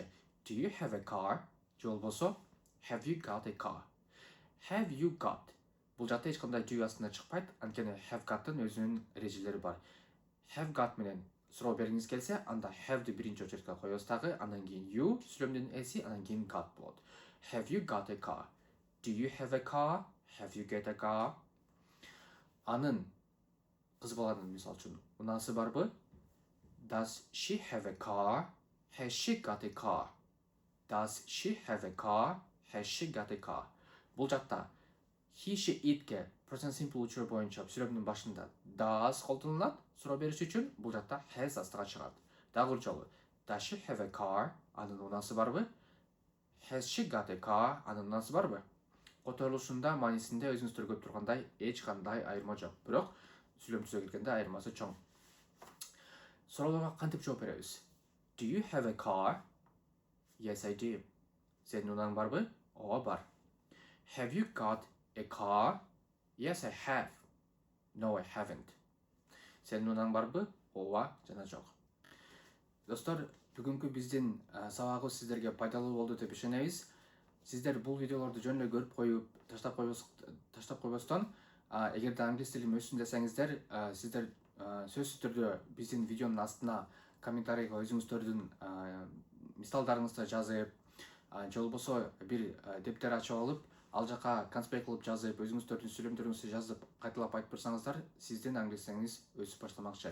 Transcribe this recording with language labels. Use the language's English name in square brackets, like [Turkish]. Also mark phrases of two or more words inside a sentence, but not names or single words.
[English] Do you have a car? [Kyrgyz] Же болбосо [English] have you got a car? Have you got? [Kyrgyz] Бул жакта эч кандай do астына чыкпайт, анткени [English] have gottун [Kyrgyz] өзүнүн эрежелери бар. [English] Have got [Kyrgyz] менен суроо бергиңиз келсе, анда have'ди биринчи очередке коебуз дагы, андан кийин you сүйлөмдүн эси, андан кийин got болот. [English] Have you got a car? Do you have a car? Have you got a car? [Kyrgyz] Анын кыз баланын мисалы үчүн унасы барбы? [English] Does she have a car? Has she got a car? Does she have a car? Has she got a car? [Kyrgyz] Бул жакта [English] he, she, itке present simple [Kyrgyz] учуру боюнча сүйлөмдүн башында does колдонулат суроо бериш үчүн. Бул жакта has астыга чыгат. Дагы бир жолу. [English] Does she have a car? [Kyrgyz] Анын унасы барбы? [English] Has she got a car? [Kyrgyz] Анын унасы барбы? Которулушунда, маанисинде өзүңүздөр көрүп тургандай эч кандай айырма жок. Бирок сүйлөм түзө келгенде айырмасы чоң. Суроолорго кантип жооп беребиз? [English] Do you have a car? Yes, I do. [Kyrgyz] Сенин унаң барбы? Ооба, бар. [English] Have you got a car? Yes, I have. No, I haven't. [Kyrgyz] Сенин унаң барбы? Ооба жана жок. Достор, бүгүнкү биздин сабагыбыз сиздерге пайдалуу болду деп ишенебиз. Сиздер бул видеолорду жөн эле көрүп коюп, таштап койбостон, эгерде англис тилим өссүн десеңиздер, сиздер сөзсүз түрдө биздин видеонун астына комментарийге өзүңүздөрдүн мисалдарыңызды жазып, же болбосо бир дептер ачып алып, ал жака конспект кылып жазып, өзүңүздөрдүн сүйлөмдөрүңүздү жазып, кайталап айтып турсаңыздар, сиздин англисеңиз өсүп баштамакчы.